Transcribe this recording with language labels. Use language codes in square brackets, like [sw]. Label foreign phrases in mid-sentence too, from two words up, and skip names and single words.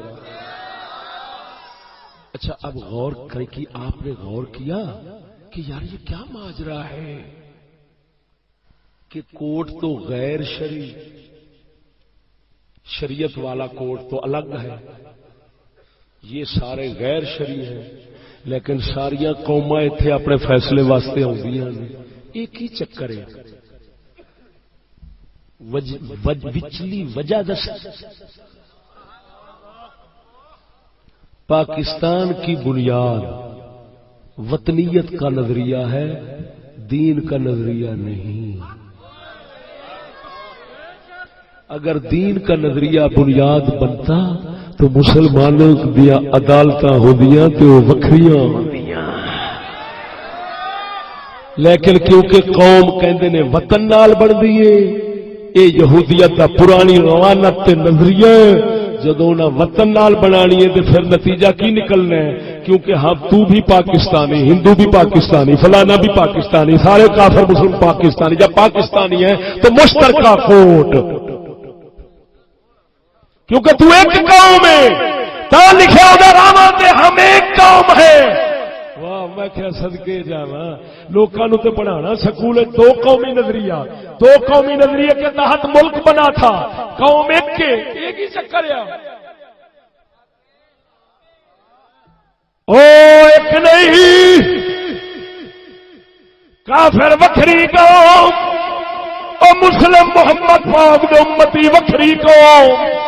[ur] اچھا اب غور کریں کہ آپ نے غور کیا کہ یار یہ کیا ماجرا ہے کہ کوٹ تو غیر شریعت والا کوٹ تو الگ ہے، یہ سارے غیر شرعی ہیں، لیکن [pa] ساریاں قوماں اتنے اپنے فیصلے واسطے آدیاں نے. ایک ہی چکر ہے، وچلی وجہ دس. [ur] پاکستان کی بنیاد وطنیت کا نظریہ ہے، دین کا نظریہ نہیں. اگر دین کا نظریہ بنیاد بنتا تو [pa] مسلمانوں دیا عدالتاں ہوندیاں تے وہ وکھریاں ہوندیاں. لیکن کیونکہ قوم کہندے نے وطن نال بندی ہے، اے یہودیت دا پرانی روانت تے نظریہ جدوں نہ وطن نال بنانی ہے تے پھر نتیجہ کی نکلنا ہے؟ [ur] کیونکہ ہم تو بھی پاکستانی، ہندو بھی پاکستانی، فلانا بھی پاکستانی، سارے کافر مسلم پاکستانی. جب پاکستانی ہیں تو مشترکہ کوٹ، کیونکہ تو ایک قوم ہے تا لکھا ہوگا راما تے ہم ایک قوم ہے. [pa] واہ میں کیا صدقے جاواں لوکاں نوں تے پڑھانا سکول [ur] دو قومی نظریے کے تحت ملک بنا تھا. قوم ایک ہی چکر ہے. [pa] او ایک نہیں کافر وکھری قوم، او مسلم محمد پاک دے امتی وکھری قوم.